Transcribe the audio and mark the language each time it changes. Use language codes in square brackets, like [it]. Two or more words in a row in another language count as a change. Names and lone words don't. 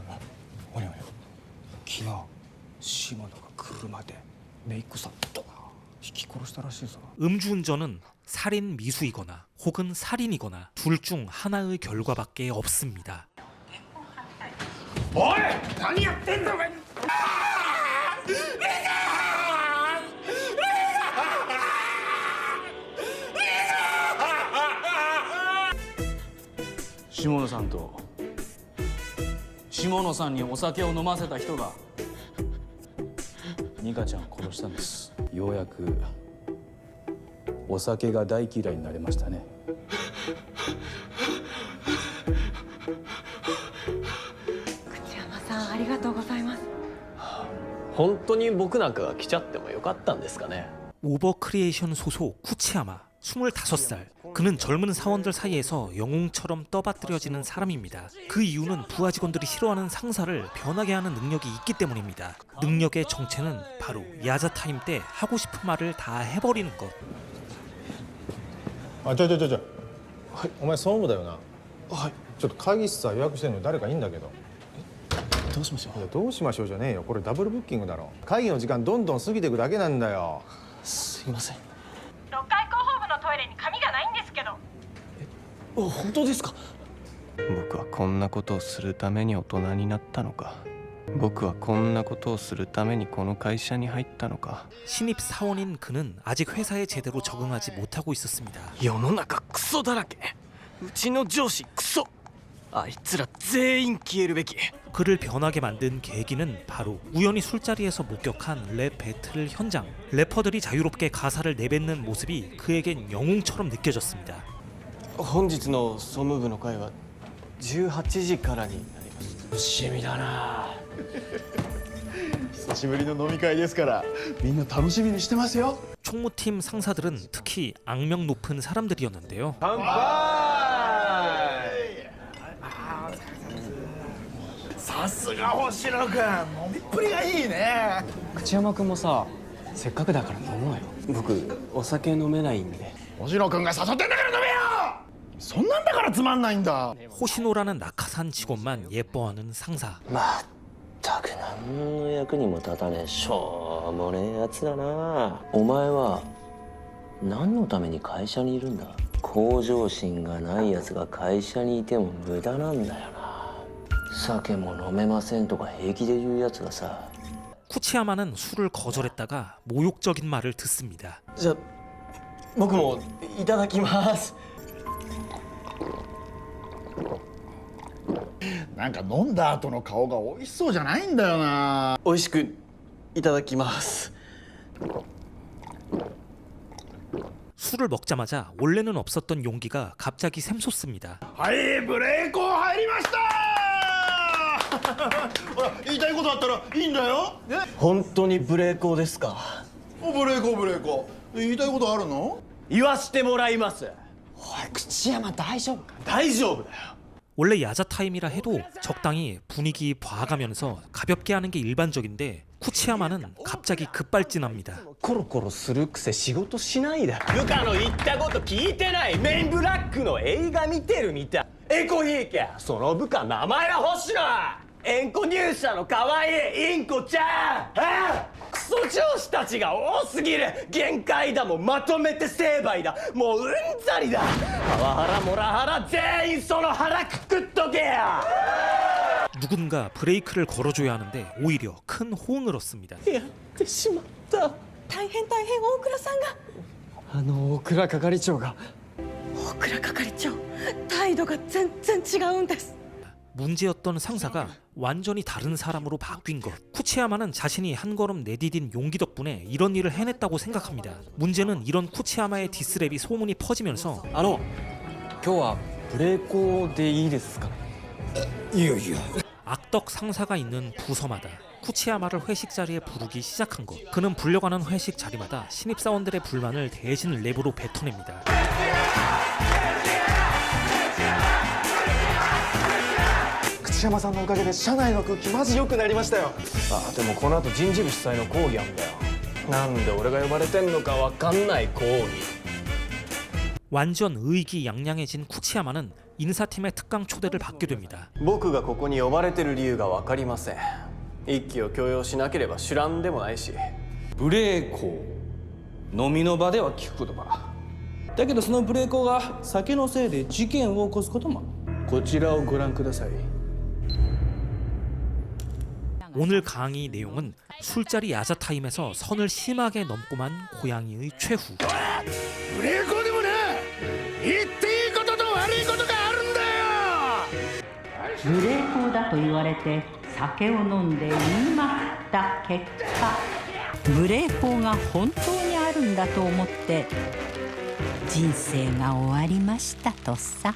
[ja] 昨日下野が車でメイクさんと [ko] 음주운전은 살인 미수이거나 혹은 살인이거나 둘 중 하나의 결과밖에 없습니다. [ja] おい何やってんだお前下野さんと下野さんにお酒を飲ませた人がニカちゃんを殺したんです。ようやくお酒が大嫌いになりましたね。口山さんありがとうございます。本当に僕なんかが来ちゃってもよかったんですかね。 [ko] 오버크리에이션 소속 쿠치야마 25살. 그는 젊은 사원들 사이에서 영웅처럼 떠받들여지는 사람입니다. 그 이유는 부하 직원들이 싫어하는 상사를 변하게 하는 능력이 있기 때문입니다. 능력의 정체는 바로 야자타임 때 하고 싶은 말을 다 해버리는 것. [ja] あ、ちょ、お前総務だよな。はい。ちょっと会議室さ予約してるの誰かいいんだけど。どうしましょう。いやどうしましょうじゃねえよ。これダブルブッキングだろ。会議の時間どんどん過ぎていくだけなんだよ。すいません。 6階広報部のトイレに紙がないんですけど。本当ですか。僕はこんなことをするために大人になったのか。僕はこんなことをするためにこの会社に入ったのか。 [ko] 신입 사원인 그는 아직 회사에 제대로 적응하지 못하고 있었습니다. [ja] 世の中クソだらけ。うちの上司クソ。あいつら全員消えるべき。 [ko] 그를 변하게 만든 계기는 바로 우연히 술자리에서 목격한 랩 배틀 현장. 래퍼들이 자유롭게 가사를 내뱉는 모습이 그에겐 영웅처럼 느껴졌습니다. [ja] 本日の総務部の会は18時からになります。楽しみだな。久しぶりの飲み会ですからみんな楽しみにしてますよ。 [ko] 총무팀 상사들은 특히 악명 높은 사람들이었는데요. [ja] さすが星野君、飲みっぷりがいいね。口山君もさ、せっかくだから飲もうよ。僕お酒飲めないんで。星野君が誘ってんだから飲めよ。そんなんだからつまんないんだ。 [ko] 호시노라는 낙하산 직원만 예뻐하는 상사. [ja] ったく何の役にも立たねえしょうもねえやつだな。お前は何のために会社にいるんだ。向上心がないやつが会社にいても無駄なんだよな。酒も飲めませんとか平気で言うやつがさ。 [ko] 쿠치야마는 술을 거절했다가 모욕적인 말을 듣습니다. [ja] じゃあ僕もいただきます。なんか飲んだ後の顔が美味しそうじゃないんだよな。美味しくいただきます。 [ko] 술을 먹자마자 원래는 없었던 용기가 갑자기 샘솟습니다. [ja] はい、ブレイク入りました。ほら、言いたいことあったらいいんだよ。ね、本当にブレイクですか。ブレイク。言いたいことあるの？言わしてもらいます。おい、口山大丈夫か？大丈夫だよ。 [ko] 원래 야자 타임이라 해도 적당히 분위기 봐가면서 가볍게 하는 게 일반적인데 쿠치야마는 갑자기 급발진합니다. [ja] コロコロするくせ仕事しないで。部下の言ったこと聞いてない。メンブラックの映画見てるみたい。エコヒーケ、その部下名前は星野。エンコ入社の可愛いインコちゃん。ああ、クソ上司たちが多すぎる。限界だ。もうまとめて成敗だ。もううんざりだ。パワハラモラハラ全員その腹くくっとけや。 [ko] 누군가 브레이크를 걸어줘야 하는데 오히려 큰 호응을 얻습니다. [ja] やってしまった。大変大倉さんが。大倉係長が。大倉係長、態度が全然違うんです。 [ko] 문제였던 상사가 완전히 다른 사람으로 바뀐 것. 쿠치야마는 자신이 한 걸음 내디딘 용기 덕분에 이런 일을 해냈다고 생각합니다. 문제는 이런 쿠치야마의 디스랩이 소문이 퍼지면서 [ja] 今日はブレイクでいいですか？いいよ。 [ko] 악덕 상사가 있는 부서마다 쿠치야마를 회식 자리에 부르기 시작한 것. 그는 불려가는 회식 자리마다 신입사원들의 불만을 대신 랩으로 뱉어냅니다. [ja] 口山さんのおかげで社内の空気マジ良くなりましたよ。あ、でもこの後人事部主催の講義あんだよ。なんで俺が呼ばれてんのかわかんない講義。 [ko] 완전 의기양양해진 쿠치야마는 인사팀의 특강 초대를 받게 됩니다. [ja] 僕がここに呼ばれてる理由がわかりません。一気を強要しなければ知らんでもないし。ブレイコ飲みの場では聞く言葉だけど、その無礼講が酒のせいで事件を起こすことも。こちらをご覧ください。 [ko] 오늘 강의 내용은 술자리 야자 타임에서 선을 심하게 넘고만 고양이의 최후. [ja] 無礼講でもな言っていいことと悪いことがあるんだよ。無礼講だと言われて酒を飲んで言いまくった結果、無礼講が本当にあるんだと思って人生が終わりましたとさ。